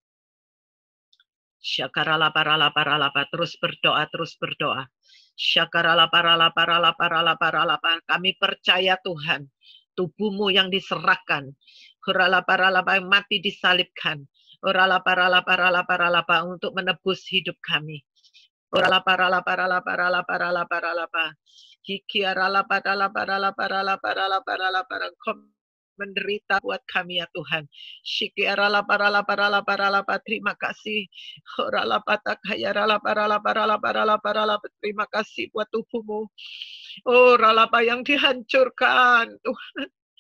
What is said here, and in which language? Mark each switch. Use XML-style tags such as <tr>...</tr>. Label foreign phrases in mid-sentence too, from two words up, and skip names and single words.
<id>Syakarala paralapa. Terus berdoa. Syakarala paralapa. Kami percaya Tuhan. Tubuhmu yang diserahkan. Hurala paralapa yang mati disalibkan. Hurala paralapa untuk menebus hidup kami. Hurala paralapa. Hikiarala paralapa. Menderita buat kami ya Tuhan. Syikiarala paralapa. Terima kasih. Hurala patakayarala paralapa. Terima kasih buat tubuhmu. Oh ralapa yang dihancurkan Tuhan.</id>